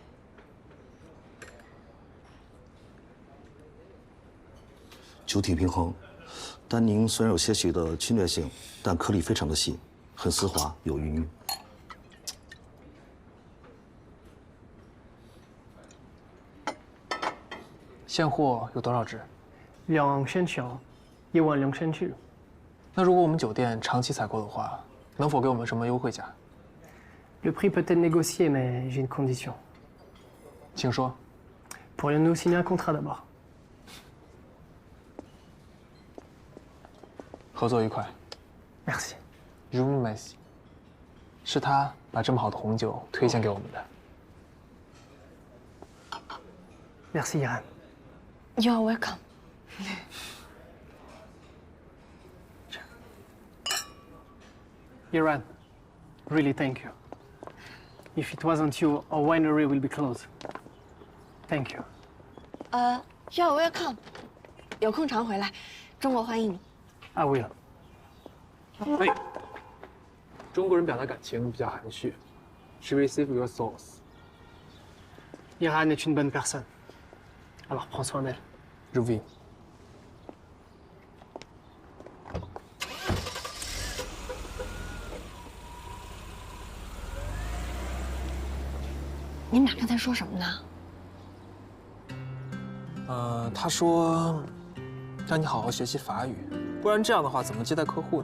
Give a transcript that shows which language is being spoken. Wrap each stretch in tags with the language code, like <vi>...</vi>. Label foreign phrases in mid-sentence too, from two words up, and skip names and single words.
<zh>酒体平衡，单宁虽然有些许的侵略性，但颗粒非常的细，很丝滑，有余韵。现货有多少只？2000条，1万2000只。那如果我们酒店长期采购的话，能否给我们什么优惠价</zh> <fr>Le prix peut être négocié, mais j'ai une condition.</fr> <zh>请说。</zh> <fr>Pourrions-nous signer un contrat d'abord?</fr> <zh>合作愉快。</zh> <fr>Merci. Je vous remercie.</fr> <zh>是他把这么好的红酒推荐给我们的。</zh> <fr>Merci, Irène.</fr> <en>You are welcome. Iran, really thank you. If it wasn't you, our winery will be closed. Thank you. You're welcome.</en> <zh>有空常回来，中国欢迎你。</zh> <en>I will.</en> <zh>哎，中国人表达感情比较含蓄。</zh> <en>Je receive your sauce.</en> <fr>Iran est une bonne personne. Alors prends soin d'elle. Je vais.</fr> <zh>你们俩刚才说什么呢？他说让你好好学习法语，不然这样的话怎么接待客户呢？</zh>